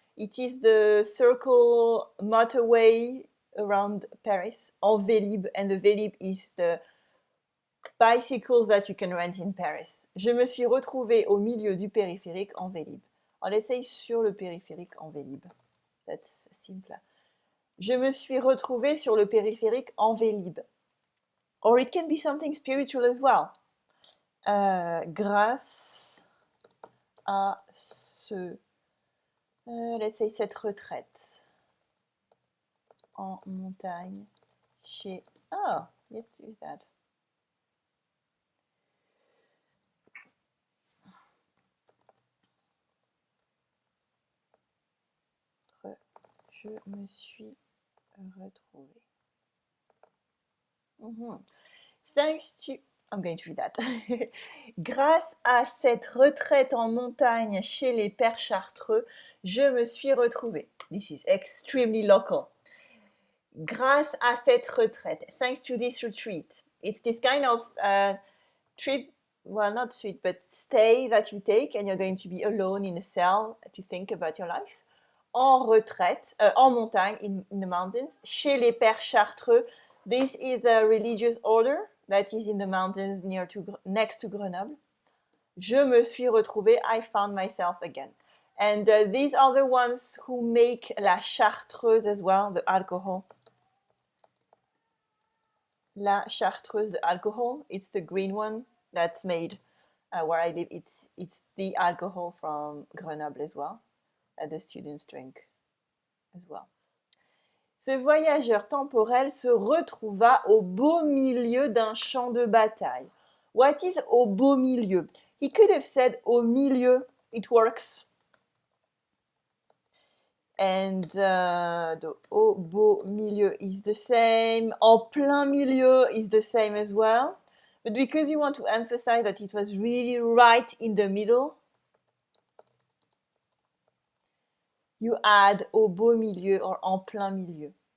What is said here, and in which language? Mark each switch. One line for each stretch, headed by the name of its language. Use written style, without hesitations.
English: It is the circle motorway around Paris.
French: En Vélib,
English: and the Vélib is the bicycles that you can rent in Paris.
French: Je me suis retrouvée au milieu du périphérique en Vélib. On essaye sur le périphérique en Vélib.
English: That's simple.
French: Je me suis retrouvée sur le périphérique en Vélib.
English: Or it can be something spiritual as well.
French: Grâce à
English: let's say
French: cette retraite en montagne chez...
English: Oh, let's use that.
French: Je me suis retrouvée.
English: Thanks to... I'm going to read that.
French: Grâce à cette retraite en montagne chez les pères chartreux, je me suis retrouvée.
English: This is extremely local.
French: Grâce à cette retraite.
English: Thanks to this retreat. It's this kind of trip, well, not trip, but stay that you take and you're going to be alone in a cell to think about your life.
French: En retraite, en montagne,
English: in the mountains,
French: chez les pères chartreux.
English: This is a religious order that is in the mountains next to Grenoble.
French: Je me suis retrouvée,
English: I found myself again. And these are the ones who make la chartreuse as well, the alcohol. La chartreuse, the alcohol, it's the green one that's made where I live. It's the alcohol from Grenoble as well, that the students drink as well.
French: Ce voyageur temporel se retrouva au beau milieu d'un champ de bataille.
English: What is au beau milieu? He could have said au milieu, it works. And the au beau milieu is the same. En plein milieu is the same as well. But because you want to emphasize that it was really right in the middle, you add au beau milieu or en plein milieu.